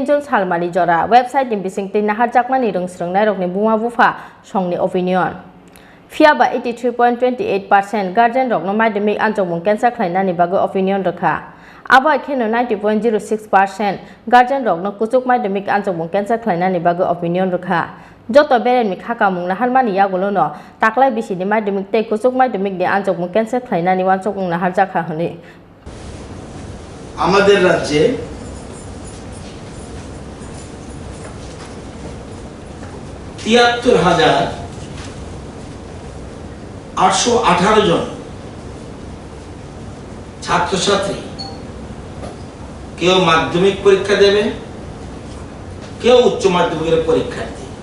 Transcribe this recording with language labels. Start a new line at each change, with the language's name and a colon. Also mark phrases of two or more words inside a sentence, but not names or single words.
Kok Borok: June salmani jora website ni bisingti naharjakmani rung srungnai rokni buma bufa songni opinion Phiaba 83.28% guardian rokno maidumik anjokmung cancel khlainani bago opinion rakha Abo ekheno 90.06% guardian rokno kusuk maidumik anjokmung cancel khlainani bago opinion rakha Joto beren mi khaka mungna halmani yagolono taklai bisini maidumik te kusuk maidumik ni anjokmung cancel khlainani wansokmung naharjakha honi
Bangla: আমাদের রাজ্যে ৭৩,৮১৮ জন ছাত্রছাত্রী কেউ মাধ্যমিক পরীক্ষা দেবে কেউ উচ্চ মাধ্যমিকের পরীক্ষার্থী